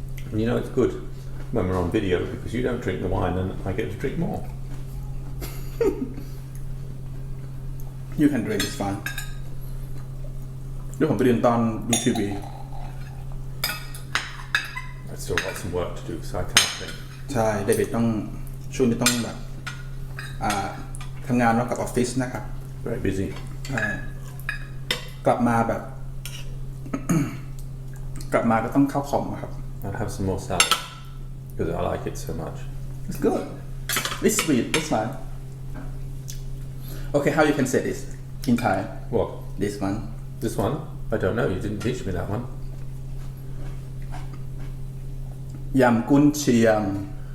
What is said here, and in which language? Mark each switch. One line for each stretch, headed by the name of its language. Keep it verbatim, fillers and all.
English: And you know it's good when we're on video because you don't drink the wine and I get to drink more. you can drink it's fine
Thai: เดี๋ยวผมไปดื่มตอนดูทีวี
English: I've still got some work to do so I can't drink.
Thai: ใช่เดวิดต้องช่วงนี้ต้องแบบอ่าทำงานร่วมกับออฟฟิศนะครับ
English: Very busy.
Thai: ใช่กลับมาแบบ กลับมาก็ต้องเข้าคอมอะครับ
English: I'll have some more salad because I like it so much. it's good it's sweet it's fine okay how you can say this in Thai. What? This one. This one? I don't know. You didn't teach me that one. Yam Kun Chiang.